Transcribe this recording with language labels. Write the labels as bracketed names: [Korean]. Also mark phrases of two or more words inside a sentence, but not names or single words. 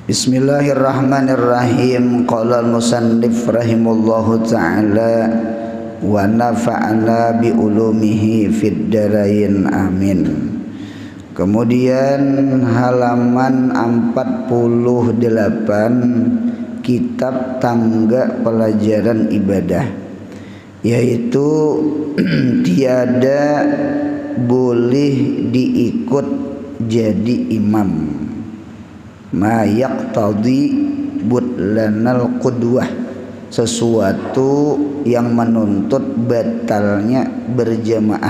[Arabic] بسم الله الرحمن الرحيم. قال المصنف رحمه الله تعالى ونفعنا بعلومه في الدارين آمين. [Indonesian] Kemudian halaman 48 kitab tangga pelajaran ibadah, yaitu tiada boleh diikut jadi imam [Arabic] ما يقتضي بطلان القدوة, [Indonesian] sesuatu yang menuntut batalnya berjamaah.